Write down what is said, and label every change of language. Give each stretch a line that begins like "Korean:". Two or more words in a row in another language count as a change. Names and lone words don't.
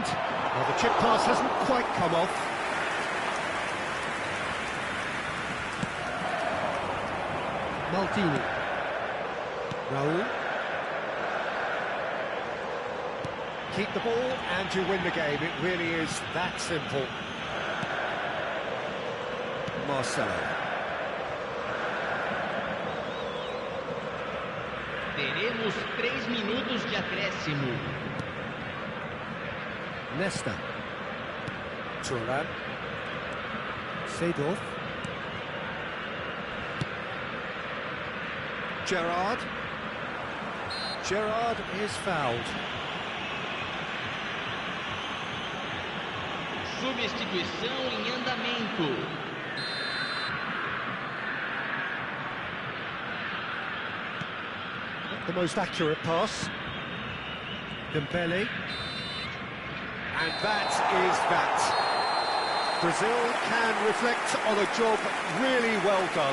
English: Well, the chip pass hasn't quite come off. Maldini. Raul. Keep the ball and you win the game. It really is that simple. Marcelo.
Portuguese: Teremos 3 minutos de acréscimo.
English: Nesta. Turan. Seedorf. Gerrard. Gerrard is fouled.
Portuguese: Substituição em andamento.
English: The most accurate pass. Dembele. And that is that. Brazil can reflect on a job really well done.